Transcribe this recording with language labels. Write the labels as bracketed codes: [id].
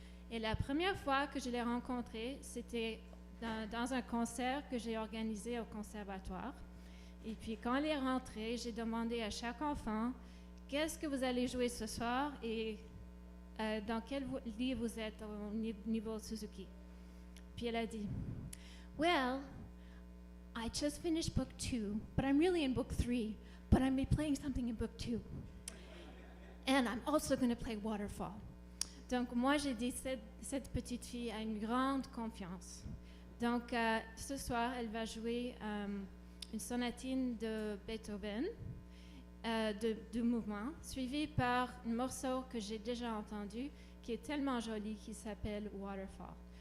[fr] Et la première fois que je l'ai rencontrée, c'était dans un concert que j'ai organisé au conservatoire. Et puis quand elle est rentrée, j'ai demandé à chaque enfant qu'est-ce que vous allez jouer ce soir et dans quel livre vous êtes au niveau Suzuki. Puis elle a dit, [en] well, I just finished book 2, but I'm really in book 3, but I'm playing something in book 2. And I'm also going to play Waterfall. [fr] Donc moi j'ai dit, cette petite fille a une grande confiance. Donc ce soir, elle va jouer une sonatine de Beethoven, de mouvement, suivi par un morceau que j'ai déjà entendu, qui est tellement joli, qui s'appelle Waterfall.